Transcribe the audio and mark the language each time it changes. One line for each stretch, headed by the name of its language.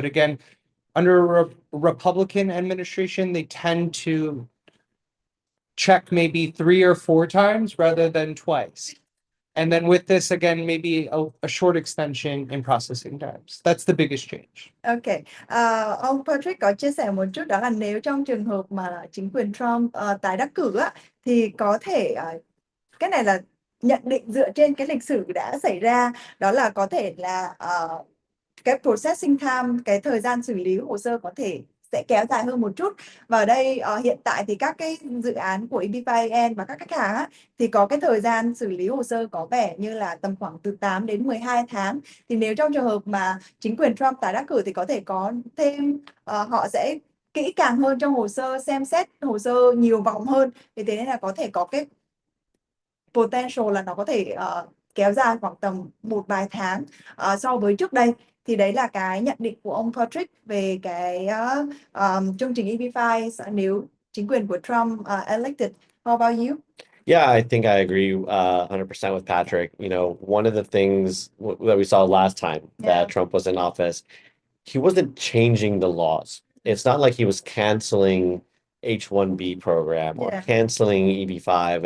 English: But again, under a Republican administration, they tend to check maybe 3 or 4 times rather than twice. And then with this, again, maybe a short extension in processing times. That's the biggest change. Okay.
Vietnamese: Ông Patrick có chia sẻ một chút, đó là nếu trong trường hợp mà chính quyền Trump tái đắc cử thì có thể cái này là nhận định dựa trên cái lịch sử đã xảy ra, đó là có thể là cái
English: processing time,
Vietnamese: cái thời gian xử lý hồ sơ có thể sẽ kéo dài hơn một chút. Và ở đây hiện tại thì các cái dự án của EB5IN và các khách hàng thì có cái thời gian xử lý hồ sơ có vẻ như là tầm khoảng từ 8 đến 12 tháng. Thì nếu trong trường hợp mà chính quyền Trump tái đắc cử thì có thể có thêm, họ sẽ kỹ càng hơn trong hồ sơ, xem xét hồ sơ nhiều vòng hơn. Vì thế nên là có thể có cái potential là nó có thể kéo dài khoảng tầm một vài tháng so với trước đây. Thì đấy là cái nhận định của ông Patrick về cái chương trình EB5 nếu chính quyền của Trump elected.
English: How about you? Yeah, I think I agree 100% with Patrick. One of the things that we saw last time that Trump was in office, he wasn't changing the laws. It's not like he was canceling H-1B program or canceling EB5.